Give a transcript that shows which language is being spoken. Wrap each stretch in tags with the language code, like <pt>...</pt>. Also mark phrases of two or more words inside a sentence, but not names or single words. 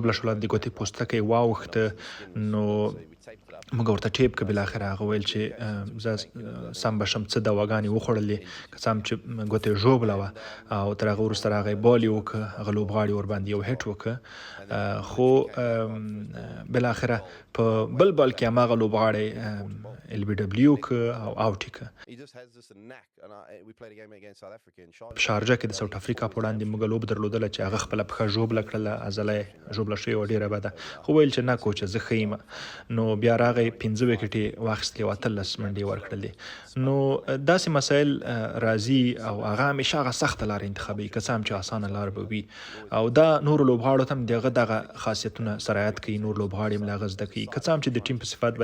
<ps>ژوبله شوله، د ګوتې پوستکی یې واوښته نو موږ ورته ټیپ که بالاخره هغه ویل چې زه سم به شم، څه دواګانې وخوړلې، که څه هم چې ګوته یې ژوبله وه او تر هغه وروسته راغی بال یې وکړه، هغه لوبغاړي ورباندې یو هیټ وکړه، خو بالاخره په بل بال کې هماغه لوبغاړی ال بي ډبلیو کړه او اوټ یې کړه.</ps> <en>he just has this knack. And we played a game against South Africa in Sharjah.</en> <ps>په شارجه کې د ساوت افریقا په وړاندې موږ لوبه درلودله چې هغه خپله پښه ژوبله کړله، عضله یې ژوبله شوې وه ډېره بده، خو ویل چې نه کوچه زه ښه یم. نو بیا راغی 15 وکټې واخیستلې او 18 منډې یې ورکړلې. نو داسې مسایل راځي او هغه همیشه هغه سخته لاره انتخابوي، که څه هم چې اسانه لار به وي او دا نورو لوبغاړو ته هم د هغه دغه خاصیتونه سرایت کوي، نور لوبغاړي هم له هغه زده کوي، که څه هم چې د ټیم په صفت</ps>